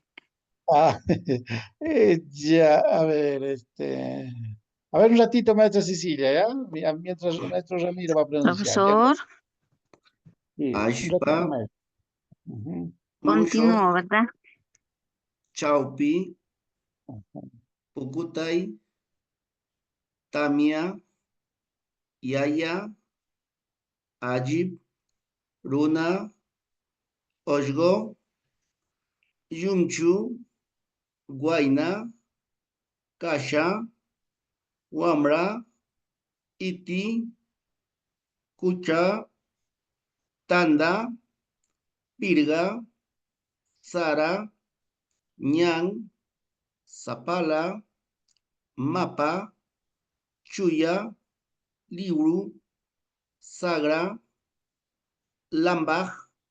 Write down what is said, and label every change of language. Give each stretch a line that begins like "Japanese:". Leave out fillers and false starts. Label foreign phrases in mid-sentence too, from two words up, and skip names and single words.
Spanish: Ah, ya, a ver, a ver un ratito, maestra Cecilia, ¿ya? Mientras el maestro Ramiro va a pronunciar, ¿ya? Profesor, Sí, un Aishpa, ratito, maestro. Ujú, Musho, continúo, ¿verdad? Chaupi, ujú.
Quechua: Pukutay, Tamia, Yaya, Ajib, Runa, Oshgo, Yumchu, Guaina, Kasha, Wamra, Iti, Kucha, Tanda, Pirga, Sara, Ñan, Zapala, Mapa, Chuya, Liuru, Sagra, Lambaj,